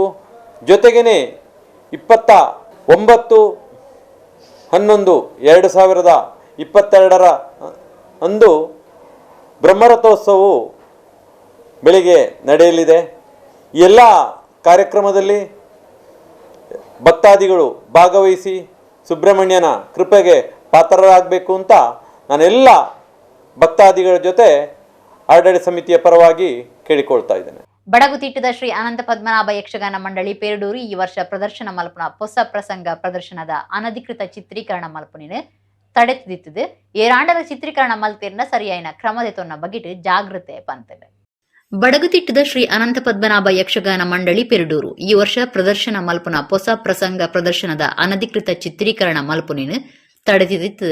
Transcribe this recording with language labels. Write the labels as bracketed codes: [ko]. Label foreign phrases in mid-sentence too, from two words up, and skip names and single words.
[kn] ಜೊತೆಗೇ 29/11/2022 ಅಂದು ಬ್ರಹ್ಮರಥೋತ್ಸವವು ಬೆಳಿಗ್ಗೆ ನಡೆಯಲಿದೆ. ಎಲ್ಲ ಕಾರ್ಯಕ್ರಮದಲ್ಲಿ ಭಕ್ತಾದಿಗಳು ಭಾಗವಹಿಸಿ ಸುಬ್ರಹ್ಮಣ್ಯನ ಕೃಪೆಗೆ ಪಾತ್ರರಾಗಬೇಕು ಅಂತ ನಾನೆಲ್ಲ ಭಕ್ತಾದಿಗಳ ಜೊತೆ ಆಡಳಿತ ಸಮಿತಿಯ ಪರವಾಗಿ ಕೇಳಿಕೊಳ್ತಾ ಇದ್ದೇನೆ. [tcy] ಬಡಗುತಿಟ್ಟದ ಶ್ರೀ ಅನಂತ ಪದ್ಮನಾಭ ಯಕ್ಷಗಾನ ಮಂಡಳಿ ಪೇರಡೂರು ಈ ವರ್ಷ ಪ್ರದರ್ಶನ ಮಲ್ಪುನ ಹೊಸ ಪ್ರಸಂಗ ಪ್ರದರ್ಶನದ ಅನಧಿಕೃತ ಚಿತ್ರೀಕರಣ ಮಲ್ಪುನಿನ ತಡೆದಿತ್ತದು ಏರಾಂಡಲ ಚಿತ್ರೀಕರಣ ಮಲ್ತೇರ್ನ ಸರಿಯಾಯಿನ ಕ್ರಮದೆತೊನ್ನ ಬಗೆಟ್ ಜಾಗೃತೆ ಪಂತದೆ. ಬಡಗುತಿಟ್ಟದ ಶ್ರೀ ಅನಂತ ಪದ್ಮನಾಭ ಯಕ್ಷಗಾನ ಮಂಡಳಿ ಪೆರಡೂರು ಈ ವರ್ಷ ಪ್ರದರ್ಶನ ಮಲ್ಪುನ ಹೊಸ ಪ್ರಸಂಗ ಪ್ರದರ್ಶನದ ಅನಧಿಕೃತ ಚಿತ್ರೀಕರಣ ಮಲ್ಪುನಿನ ತಡೆದಿತ್ತು.